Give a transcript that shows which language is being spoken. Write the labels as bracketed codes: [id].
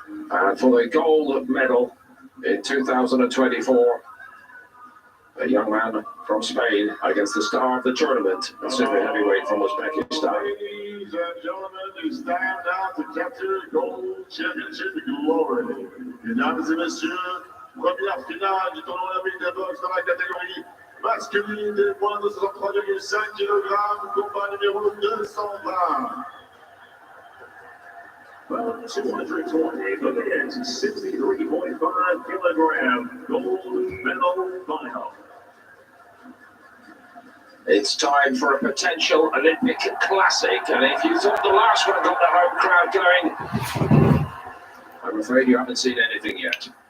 [en] And for the gold medal in 2024, a young man from Spain against the star of the tournament, a super heavyweight from Uzbekistan. Ladies and gentlemen, it's time now to capture gold championship glory. [fr] Mesdames et messieurs, première finale du tournoi olympique de boxe dans la catégorie masculine des poids de 63,5 kg, combat numéro 220. [en] Well, 220 for the men's 63.5 kilogram gold medal final. It's time for a potential Olympic classic, and if you thought the last one got the home crowd going, I'm afraid you haven't seen anything yet.